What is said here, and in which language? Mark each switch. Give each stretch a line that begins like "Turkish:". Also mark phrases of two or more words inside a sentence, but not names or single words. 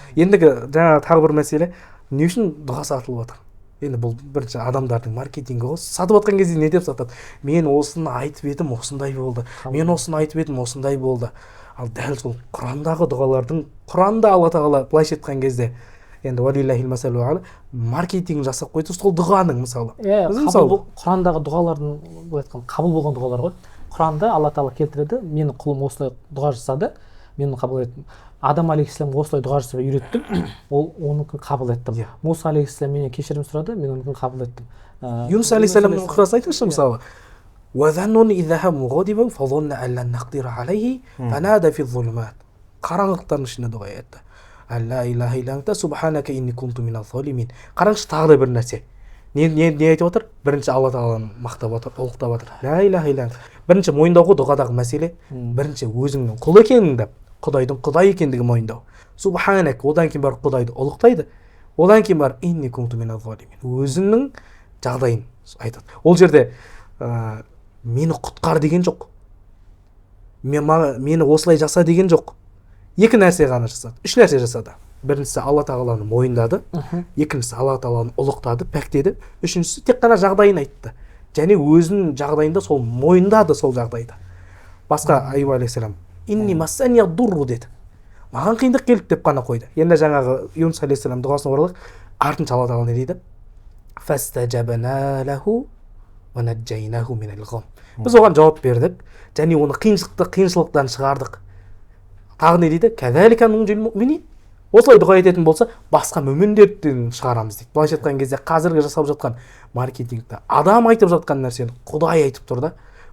Kazakh: Ендігі жаңа тағы бір мәселе, не үшін дұға сатылып жатыр? Енді бұл бірінші адамдардың маркетингі ғой. Сатып жатқан кезде не деп сатады? Мен осыны айтып едім, осындай болды. Мен осыны айтып едім, осындай болды. Ал дәл сол Құрандағы дұғалардың, Құранда Алла тағала былайша айтқан кезде, енді
Arabic: ولله المثل الأعلى,
Kazakh: маркетинг жасап қойды сол дұғаның мысалы. Құрандағы дұғалардың былай айтқан қабыл болған дұғалар ғой. Құранда Алла тағала келтіреді, менің құлым осылай дұға жасады, мен қабыл еттім. Адам алейхиссаламға осылай дұға жасап үйреттім, ол оныкін қабыл еттім. Муса алейхиссалам менен кешірім сұрады, мен оныкін қабыл еттім. Юнус алейхиссаламның оқиғасын айтыңызшы мысалы.
Arabic: وَذَنُّنْ إِذْ ذَهَبَ مُغَاضِبًا فَظَنَّ أَن لَّن نَّقْدِرَ عَلَيْهِ فَنَادَى فِي الظُّلُمَاتِ.
Kazakh: Қараңғылықтардың ішінде дұға етті.
Arabic: لا إله إلا أنت سبحانك إني كنت من الظالمين.
Kazakh: Қараңызшы, тағы да бір нәрсе. Не айтып отыр? Бірінші Алла тағаланы мақтап отыр, ұлықтап отыр.
Arabic: لا إله إلا أنت.
Kazakh: Бірінші мойындау ғой дұғадағы мәселе. Бірінші өзіңнің құл екеніңді, Құдайдың Құдай екендігін мойындау. Субханак, одан кейін барып Құдайды ұлықтайды. Одан кейін барып
Arabic: إني كنت من الظالمين.
Kazakh: Өзіңнің жағдайын айтады. Ол жерде мені құтқар деген жоқ. Мені осылай жаса деген жоқ. Екі нәрсе ғана жасады. Үш нәрсе жасады. Біріншісі Алла тағаланы мойындады, екіншісі Алла тағаланы ұлықтады, пәктеді, үшіншісі тек қана жағдайын айтты. Және өзінің жағдайында сол мойындады сол жағдайды. Басқа Айюб алейхиссалам
Arabic: إني مسني الضر
Kazakh: деді. Маған қиындық келді деп қана қойды. Енді жаңағы Юнус алейхиссалам дұғасына оралайық. Артынша Алла тағала не дейді?
Arabic: فاستجبنا له ونجيناه من الغم.
Kazakh: Біз оған жауап бердік, және оны қиыншылықтан шығардық. Тағы не дейді?
Arabic: كذلك ننجي المؤمنين.
Kazakh: Осылай дұға ететін болса, басқа мүміндерден шығарамыз дейді. Былайша айтқан кезде қазіргі жасап жатқан маркетингті адам айтып жатқан нәрсені Құдай айтып тұр да.